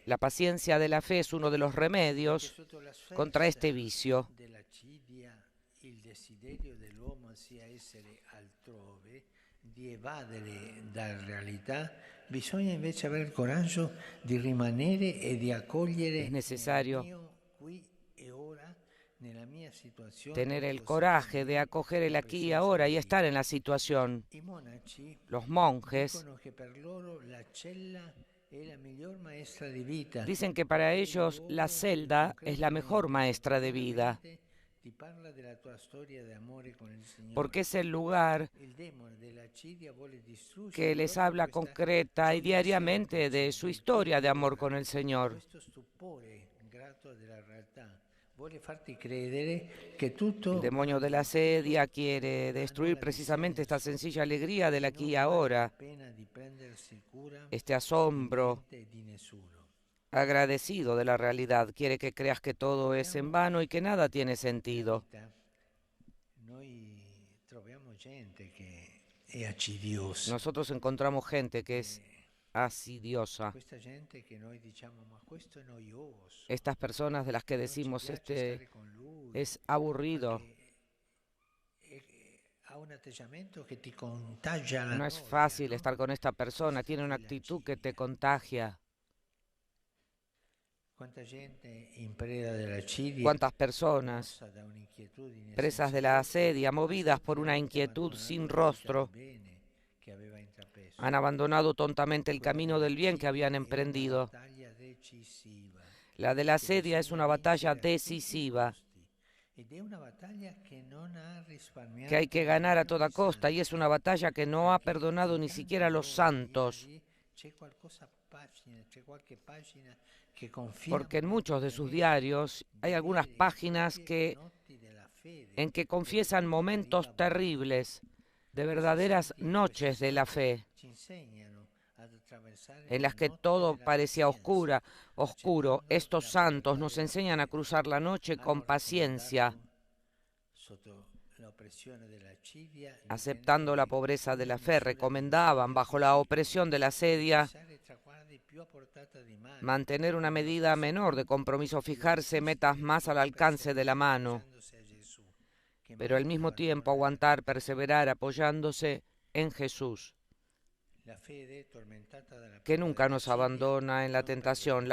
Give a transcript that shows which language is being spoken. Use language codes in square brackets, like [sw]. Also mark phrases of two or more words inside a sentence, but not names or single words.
[es] La paciencia de la fe es uno de los remedios [it] Sotto la sfera [es] contra este vicio. [it] dell'accidia, il desiderio dell'uomo sia essere altrove, di evadere dalla realtà, bisogna invece avere il coraggio di rimanere e di accogliere [es] Es necesario [it] nel mio qui e ora, nella mia situazione. [es] tener el coraje de acoger el aquí y ahora y estar en la situación. [it] I monaci [es] Los monjes [it] dicono che per loro la cella è la miglior maestra di vita. [es] dicen que para ellos la celda es la mejor maestra de vida, [it] Ti parla della tua storia di amore con il Signore. [es] porque es el lugar [it] Il demone dell'accidia vuole distruggere [es] que les [it] proprio [es] habla [it] questa [es] concreta y diariamente de su historia de amor con el Señor. [it] questo stupore grato della realtà. Vuole farti credere che tutto [es] El demonio de la sedia quiere destruir precisamente esta sencilla alegría del aquí y ahora, [it] pena di prendersi cura [es] este asombro [it] di niente e di nessuno. [es] agradecido de la realidad. Quiere que creas que todo es en vano y que nada tiene sentido. [it] Vita, noi troviamo gente che è accidiosa. [es] Nosotros encontramos gente que es asidiosa. [it] Questa gente che noi diciamo ma questo è noioso. [es] Estas personas de las que [it] non ci [es] decimos [it] piace [es] este [it] stare con lui, [es] es aburrido. [it] ha un atteggiamento che ti contagia la [es] No es [it] noia, [es] fácil [it] no? [es] estar con esta persona, tiene una actitud que te contagia. [it] Quanta gente in preda dell'accidia, [es] Cuántas personas [it] mossa da un'inquietudine [es] presas de la asedia, movidas por una inquietud sin rostro, [it] bene che aveva intrapreso. [es] han abandonado tontamente el camino del bien que habían [it] È una [es] emprendido. [it] battaglia decisiva. [es] La de la asedia es una batalla decisiva [it] Ed è una battaglia che non ha risparmiato [es] que hay que ganar a toda costa y es una batalla que no ha perdonado ni siquiera a los santos, [it] C'è qualche pagina che confina [es] porque en muchos de sus diarios hay algunas páginas en que confiesan momentos terribles, de verdaderas noches de la fe, [it] ci insegnano ad attraversare [es] en [it] la [es] las que [it] notte [es] todo [it] della [es] parecía [it] pazienza. [es] oscuro. Estos santos nos enseñan a cruzar la noche con paciencia [it] Sotto la [es] aceptando la pobreza de la fe, recomendaban, bajo la opresión de la sedia, mantener una medida menor de compromiso, fijarse metas más al alcance de la mano, pero al mismo tiempo aguantar, perseverar apoyándose en Jesús, que nunca nos abandona en la tentación.